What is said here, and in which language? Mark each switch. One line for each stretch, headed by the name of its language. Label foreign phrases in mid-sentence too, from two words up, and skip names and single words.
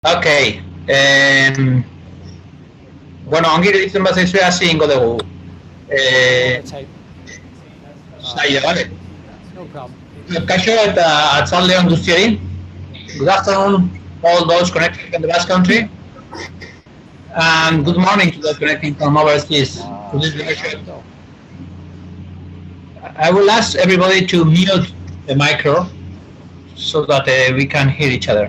English: Okay.
Basque: Bueno, ongi egiten bazaizue hasi ingo dugu.
English: Let's hope.
Basque: Zaila, bale?
English: No problem.
Basque: Kaixo eta atzalde on guztioi.
English: Good afternoon, all those connecting from the Basque Country, and good morning to those connecting from overseas to this workshop. I will ask everybody to mute the micro so that we can hear each other.